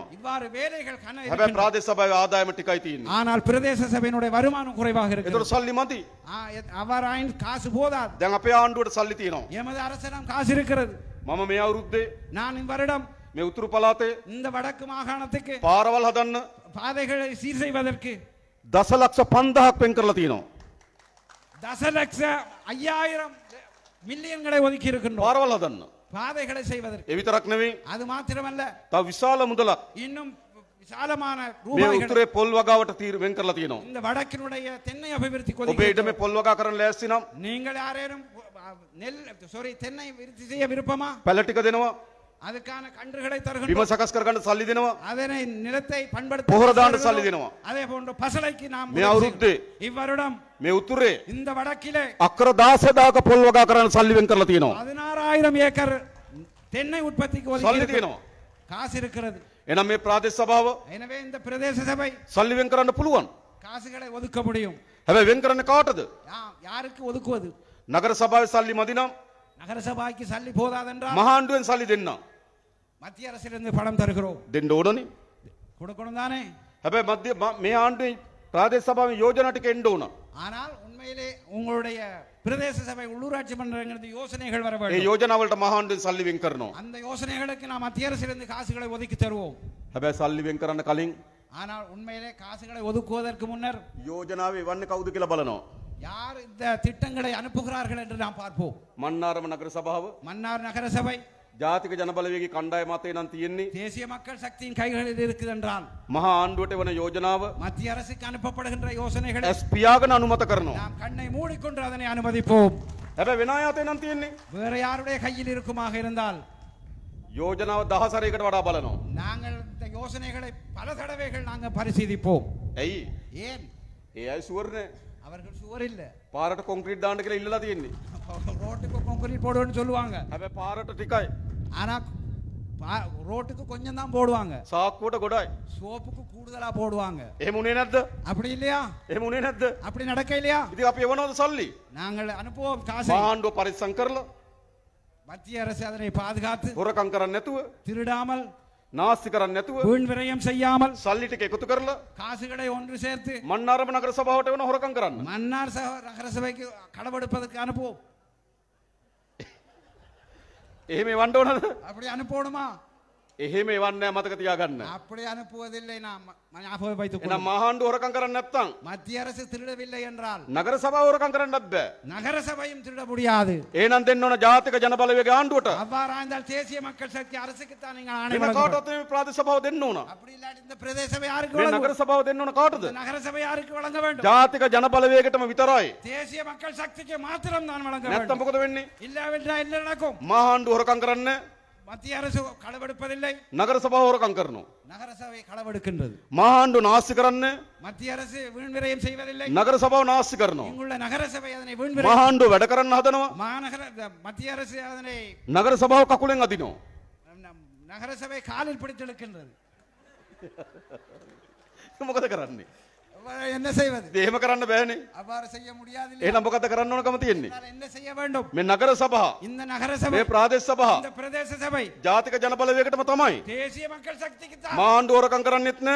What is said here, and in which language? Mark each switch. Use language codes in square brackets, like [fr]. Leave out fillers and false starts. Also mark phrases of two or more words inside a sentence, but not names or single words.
[ta] இவ்வாறு வேலைகள் கன [si] හැබැයි [ta] இருக்கின்றன. [si] ප්‍රාදේශ සභාවේ ආදායම ටිකයි තියෙන්නේ. [ta] ஆனால் பிரதேச சபையினுடைய வருமானம் குறைவாக [si] ඒතකොට [ta] இருக்கிறது. [si] සල්ලි මදි. [ta] அவ்வாறாயின் காசு போதாது. [si] දැන් අපේ ආණ්ඩුවට සල්ලි තියෙනවා. [ta] எமது அரசிடம் காசு இருக்கிறது. [si] මම මේ අවුරුද්දේ [ta] நான் இவ்வருடம் [si] මේ උතුරු පළාතේ [ta] இந்த வடக்கு மாகாணத்துக்கு [si] පාරවල් හදන්න [ta] பாதைகளை சீர் செய்வதற்கு [si] දසලක්ෂ 5000ක් වෙන් කරලා තියෙනවා. [ta] தசலட்ச 5000 மில்லியன்களை ஒதுக்கி இருக்கின்றோம் [si] පාරවල් හදන්න. [ta] பாதைகளை செய்வதற்கு. [si] ඒ විතරක් නෙවෙයි. [ta] அது மாத்திரமல்ல [si] තව විශාල මුදලක් [ta] இன்னும் விசாலமான [si] මේ [ta] ரூபாய்களை [si] උතුරේ පොල් වගාවට වෙන් කරලා තියෙනවා. [ta] இந்த வடக்கினுடைய தென்னை அபிவிருத்தி [si] ඔබේ ඉඩමේ පොල් වගා කරන්න ලෑස්ති නම් [ta] நீங்கள் யாரேனும் தென்னை விருத்தி செய்ய விருப்பமா? [si] පැල ටික දෙනවා. [ta] அதுக்கான கன்றுகளை [si] බිම [ta] தருகின்றோம். [si] සකස් කරගන්න සල්ලි දෙනවා. [ta] அதனை நிலத்தை பண்படுத்த [si] පොහොර දාන්න සල්ලි දෙනවා. [ta] அதே போன்று பசலைக்கு நாம் [si] මේ අවුරුද්දේ [ta] இவ்வருடம் [si] මේ උතුරේ [ta] இந்த வடக்கிலே [si] අක්කර 16000ක පොල් වගා කරන්න සල්ලි වෙන් කරලා තියෙනවා. [ta] 16000 ஏக்கர் தென்னை உற்பத்திக்கு [si] සල්ලි [ta] ஒதுக்கி [si] තියෙනවා. [ta] காசு இருக்கிறது. [si] එහෙනම් මේ ප්‍රාදේශ සභාව [ta] எனவே இந்த பிரதேச சபை [si] සල්ලි වෙන් කරන්න පුළුවන්. [ta] காசுகளை ஒதுக்க முடியும். [si] හැබැයි වෙන් කරන්නේ කාටද? [ta] யாருக்கு ஒதுக்குவது? [si] නගර සභාවේ සල්ලි මදි නම් [ta] நகர சபைக்கு சல்லி போதாதென்றால் [si] මහා ආණ්ඩුවෙන් සල්ලි දෙන්න. [ta] மத்திய அரசிலிருந்து பணம் தருகிறோம். [si] දෙන්න ඕනනේ. [ta] கொடுக்கணும் தானே? [si] හැබැයි මේ ආණ්ඩුවේ ප්‍රාදේශ සභාවේ යෝජනා ටික එන්න ඕන. [ta] ஆனால் உண்மையிலே உங்களுடைய பிரதேச சபை உள்ளூராட்சி மன்றங்களுக்கு யோசனைகள் வர [si] ඒ [ta] வேண்டும். [si] යෝජනා වලට මහා ආණ්ඩුවෙන් සල්ලි වෙන් කරනවා. [ta] அந்த யோசனைகளுக்கு நாம் மத்திய அரசிலிருந்து காசுகளை ஒதுக்கி தருவோம். [si] හැබැයි සල්ලි වෙන් කරන්න කලින් [ta] ஆனால் உண்மையிலே காசுகளை ஒதுக்குவதற்கு முன்னர் [si] යෝජනාවේ එවන්නේ කවුද කියලා බලනවා. [ta] யார் இந்த திட்டங்களை அனுப்புகிறார்கள் என்று நாம் பார்ப்போம். [si] මන්නාරම නගර සභාව [ta] மன்னார் நகர சபை [si] ජාතික ජනබලවේගයේ කණ්ඩායම අතේ නම් තියෙන්නේ [ta] தேசிய மக்கள் சக்தியின் கைகளில் இருக்குது என்றால் [si] මහා ආණ්ඩුවට වන යෝජනාව [ta] மத்திய அரசுக்கு அனுப்பப்படுகின்ற யோசனைகளை [si] ඇස් පියාගෙන අනුමත කරනවා. [ta] நாம் கண்ணை மூடிக்கொண்டு அதனை அனுமதிப்போம். [si] හැබැයි වෙන අය අතේ නම් තියෙන්නේ [ta] வேற யாருடைய கையில் இருக்குமாக இருந்தால் [si] යෝජනාව 10 සැරයකට වඩා බලනවා. [ta] நாங்கள் இந்த யோசனைகளை பல தடவைகள் நாங்கள் பரிசீலிப்போம். [si] ඇයි? [ta] ஏன்? [si] ඒ අය ෂුවර් නෑ. [ta] அவர்கள் சுவர் இல்ல. [si] පාරට කොන්ක්‍රීට් දාන්න කියලා ඉල්ලලා තියෙන්නේ. [ta] ரோட்டுக்கு கான்கிரீட் போடுவேன்னு சொல்லுவாங்க. [si] හැබැයි පාරට ටිකයි. [ta] ஆனா ரோட்டுக்கு கொஞ்சம் தான் போடுவாங்க. [si] සාක්කුවට ගොඩයි. [ta] சோப்புக்கு கூடுதலா போடுவாங்க. [si] එහෙම උනේ නැද්ද? [ta] அப்படி இல்லையா? [si] එහෙම උනේ නැද්ද? [ta] அப்படி நடக்க இல்லையா? [si] ඉතින් අපි එවනවද සල්ලි? [ta] நாங்கள் அனுப்புவோம் காசை. [si] මහා ආණ්ඩුව පරිස්සම් කරලා [ta] மத்திய அரசு அதனை பாதுகாத்து [si] හොරකම් කරන්නේ නැතුව [ta] திருடாமல் [si] නාස්ති කරන්නේ නැතුව [ta] வீண் விரயம் செய்யாமல் [si] සල්ලි ටික එකතු කරලා [ta] காசுகளை ஒன்று சேர்த்து [si] මන්නාරම නගර සභාවට වෙන හොරකම් කරන්න. [ta] மன்னார் நகர சபைக்கு களவெடுப்பதற்கு அனுப்புவோம். [si] එහෙම එවන්න ඕනද? [ta] அப்படி அனுப்பணுமா? [si] එහෙම එවන්නේ නැහැ මතක තියාගන්න. [ta] அப்படி அனுப்புவதில்லை. நாம் ஞாபகம் வைத்துக் [si] එහෙනම් මහා ආණ්ඩුව හොරකම් කරන්නේ නැත්නම් [ta] மத்திய அரசு திருடவில்லை என்றால் [si] නගර සභාව හොරකම් කරන්නත් බෑ. [ta] நகர சபையும் திருட முடியாது. [si] එහෙනම් දෙන්න ඕන ජාතික ජනබලවේග ආණ්ඩුවට. [ta] அவ்வாறாய்ந்தால் தேசிய மக்கள் சக்தி அரசுக்கு தான் நீங்கள் ஆணை [si] වෙන [ta] வழங்க வேண்டும். [si] කාටවත් මේ ප්‍රාදේශ සභාව දෙන්න ඕන. [ta] அப்படி இல்லாட்டி இந்த பிரதேச சபை யாருக்கு [si] මේ [ta] வழங்க [si] නගර [ta] வேண்டும்? [si] සභාව දෙන්න ඕන කාටද? [ta] நகர சபை யாருக்கு வழங்க வேண்டும்? [si] ජාතික ජනබලවේගයටම විතරයි. [ta] தேசிய மக்கள் சக்திக்கு மாத்திரம் தான் வழங்க [si] නැත්තම් [ta] வேண்டும். [si] මොකද වෙන්නේ? [ta] இல்லாவிட்டால் என்ன நடக்கும்? [si] මහා ආණ්ඩුව හොරකම් කරන්නේ [ta] மத்திய அரசு களவெடுப்பதில்லை, [si] නගර සභාව හොරකම් කරනවා. [ta] நகர சபை களவெடுக்கின்றது. [si] මහා ආණ්ඩුව නාස්ති කරන්නේ [ta] மத்திய அரசு வீண் விரயம் செய்வதில்லை, [si] නගර සභාව නාස්ති කරනවා. [ta] இங்குள்ள நகர சபை அதனை வீண் [si] මහා [ta] விரயம் [si] ආණ්ඩුව වැඩ කරන්න හදනවා. [ta] மாநகர மத்திய அரசு அதனை [si] නගර සභාව කකුලෙන් අදිනවා. [ta] நகர சபை காலில் பிடித்தெடுக்கின்றது. [si] මොකද කරන්නේ? [ta] என்ன செய்வது? [si] එහෙම කරන්න බෑනේ. [ta] அவ்வாறு செய்ய முடியாது. [si] එහෙනම් මොකද කරන්න ඕනකම තියෙන්නේ? [ta] என்ன செய்ய வேண்டும்? [si] මේ නගර සභා, [ta] இந்த நகர சபை, [si] මේ ප්‍රාදේශ සභා, [ta] இந்த பிரதேச சபை [si] ජාතික ජනබලවේගයටම තමයි. [ta] தேசிய மக்கள் சக்திக்கு தான். [si] මහා ආණ්ඩුව හොරකම් කරන්නේත් නැහැ.